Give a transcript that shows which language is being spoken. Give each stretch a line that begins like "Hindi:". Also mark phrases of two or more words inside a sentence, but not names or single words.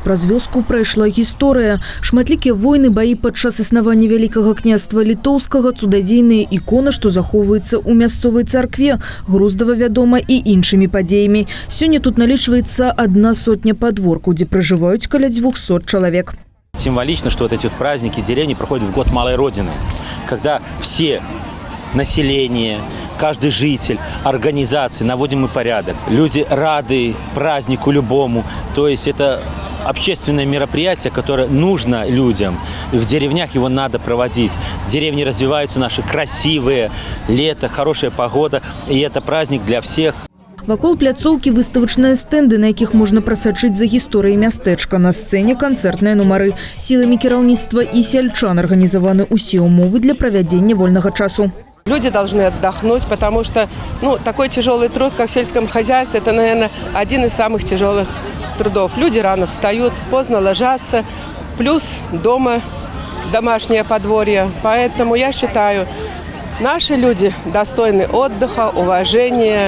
Belarusian: Праз вёску прайшла гісторыя. Шматлікія войны, баі падчас існавання Вялікага княства Літоўскага, цудадзейная ікона, што захоўваецца ў мясцовай царкве, Груздава вядома і іншымі падзеямі. Сёння тут налічваецца 100 падворкаў, дзе пражываюць каля 200 чалавек.
Russian: Символично, что вот эти праздники деревни проходят в год Малой Родины, когда все население, каждый житель, организации, наводимый порядок. Люди рады празднику любому. То есть это общественное мероприятие, которое нужно людям. И в деревнях его надо проводить. Деревни развиваются наши красивые, лето, хорошая погода. И это праздник для всех.
Belarusian: Вакол пляцоўкі выставачныя стэнды, на якіх можна прасачыць за гісторыяй мястэчка. На сцэне канцэртныя нумары. Сіламі кіраўніцтва і сельчан арганізаваны ўсе ўмовы для правядзення вольнага часу.
Russian: Люди должны отдохнуть, потому что такой тяжелый труд, как в сельском хозяйстве, это, наверное, один из самых тяжелых трудов. Люди рано встают, поздно ложатся, плюс дома домашнее подворье. Поэтому я считаю, наши люди достойны отдыха, уважения.